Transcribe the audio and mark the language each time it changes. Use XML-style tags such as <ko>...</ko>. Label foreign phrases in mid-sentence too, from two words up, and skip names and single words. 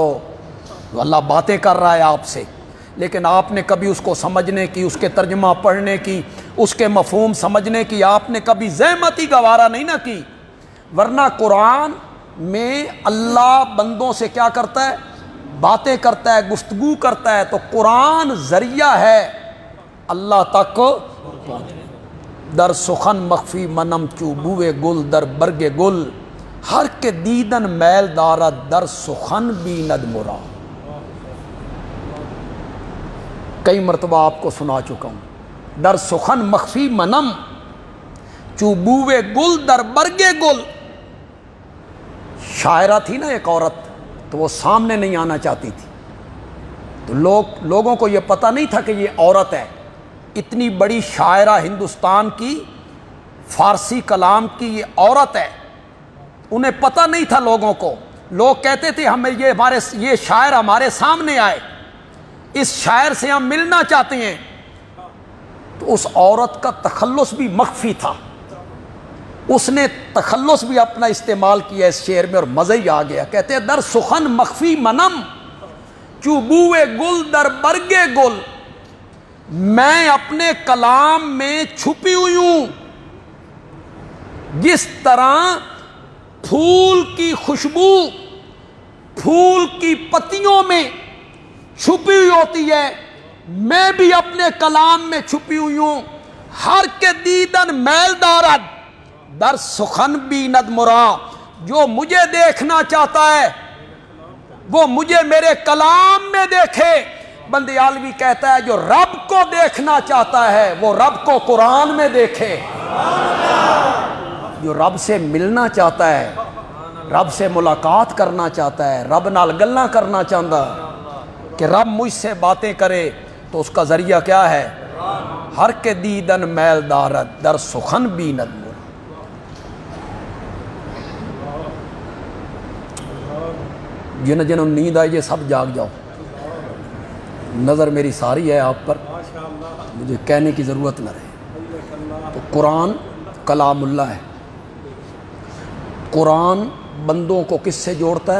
<ur>اللہ باتیں کر رہا ہے آپ سے، لیکن آپ نے کبھی اس کو سمجھنے کی، اس کے ترجمہ پڑھنے کی، اس کے مفہوم سمجھنے کی آپ نے کبھی زحمت ہی گوارا نہیں نہ کی۔ ورنہ قرآن میں اللہ بندوں سے کیا کرتا ہے؟ باتیں کرتا ہے، گفتگو کرتا ہے۔ تو قرآن ذریعہ ہے اللہ تک پہنچنے۔</ur> <fa>در سخن مخفی منم چوبوے گل در برگ گل، ہر کے دیدن میل دارد در سخن بیند مرا۔</fa> <ur>کئی مرتبہ آپ کو سنا چکا ہوں،</ur> <fa>در سخن مخفی منم چوبوے گل در برگ گل۔</fa> <ur>شاعرہ تھی نا ایک عورت، تو وہ سامنے نہیں آنا چاہتی تھی، تو لوگوں کو یہ پتہ نہیں تھا کہ یہ عورت ہے۔ اتنی بڑی شاعرہ ہندوستان کی، فارسی کلام کی یہ عورت ہے، انہیں پتہ نہیں تھا لوگوں کو۔ لوگ کہتے تھے ہمیں یہ شاعر ہمارے سامنے آئے، اس شاعر سے ہم ملنا چاہتے ہیں۔ تو اس عورت کا تخلص بھی مخفی تھا، اس نے تخلص بھی اپنا استعمال کیا اس شعر میں، اور مزہ ہی آ گیا۔ کہتے ہیں</ur> <fa>در سخن مخفی منم چوبوے گل در برگ گل،</fa> <ur>میں اپنے کلام میں چھپی ہوئی ہوں، جس طرح پھول کی خوشبو پھول کی پتیوں میں چھپی ہوئی ہوتی ہے، میں بھی اپنے کلام میں چھپی ہوئی ہوں۔</ur> <fa>ہر کے دیدن میل دارد در سخن بیند مرا،</fa> <ur>جو مجھے دیکھنا چاہتا ہے وہ مجھے میرے کلام میں دیکھے۔ بندیالوی کہتا ہے جو رب کو دیکھنا چاہتا ہے وہ رب کو قرآن میں دیکھے۔ جو رب سے ملنا چاہتا ہے، رب سے ملاقات کرنا چاہتا ہے،</ur> <pa>رب نال گلاں</pa> <ur>کرنا چاہتا کہ رب مجھ سے باتیں کرے، تو اس کا ذریعہ کیا ہے؟</ur> <fa>ہر کے دیدن میل دارت در سخن بیند مر۔</fa> <ur>جنہوں نیند آئی یہ سب جاگ جاؤ، نظر میری ساری ہے آپ پر، مجھے کہنے کی ضرورت نہ رہے۔ تو قرآن کلام اللہ ہے، قرآن بندوں کو کس سے جوڑتا ہے؟</ur>